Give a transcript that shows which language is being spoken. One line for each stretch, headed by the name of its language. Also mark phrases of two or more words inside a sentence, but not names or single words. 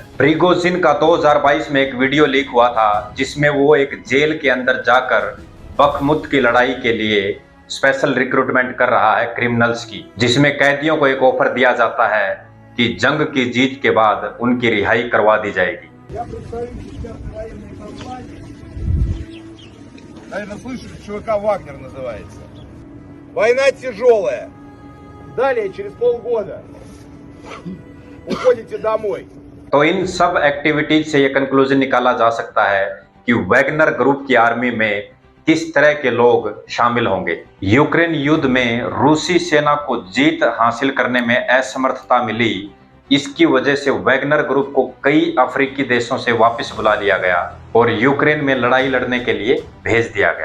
Hindi: प्रिगोजिन का 2022 में एक वीडियो लीक हुआ था जिसमें वो एक जेल के अंदर जाकर बखमुत की लड़ाई के लिए
English: special recruitment
Hindi: कर रहा है क्रिमिनल्स की, जिसमें कैदियों को एक ऑफर दिया जाता है कि जंग की जीत के बाद उनकी रिहाई करवा दी जाएगी।
Russian: Я представитель сейчас военной компании. Наверное, слышали, ЧВК «Вагнер» называется. Война тяжелая. Далее, через полгода, уходите домой.
Hindi: तो इन सब एक्टिविटीज से ये कंक्लूजन निकाला जा सकता है कि वैगनर ग्रुप की आर्मी में किस तरह के लोग शामिल होंगे। यूक्रेन युद्ध में रूसी सेना को जीत हासिल करने में असमर्थता मिली, इसकी वजह से वैगनर ग्रुप को कई अफ्रीकी देशों से वापस बुला लिया गया और यूक्रेन में लड़ाई लड़ने के लिए भेज दिया गया।